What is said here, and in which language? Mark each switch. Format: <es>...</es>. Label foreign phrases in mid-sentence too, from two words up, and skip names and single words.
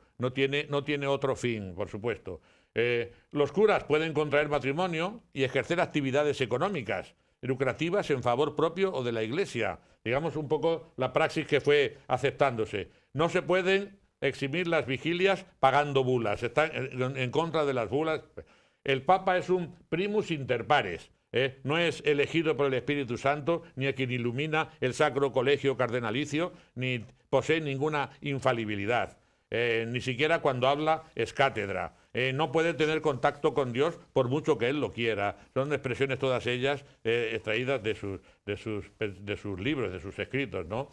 <es>No tiene otro fin, por supuesto. Los curas pueden contraer matrimonio y ejercer actividades económicas, lucrativas en favor propio o de la Iglesia. Digamos un poco la praxis que fue aceptándose. No se pueden eximir las vigilias pagando bulas, están en contra de las bulas. El Papa es un</es> <la>primus inter pares,</la> <es>no es elegido por el Espíritu Santo, ni a quien ilumina el Sacro Colegio Cardenalicio, ni posee ninguna infalibilidad, ni siquiera cuando habla es cátedra. No puede tener contacto con Dios por mucho que él lo quiera. Son expresiones todas ellas extraídas de sus libros, de sus escritos, ¿no?</es>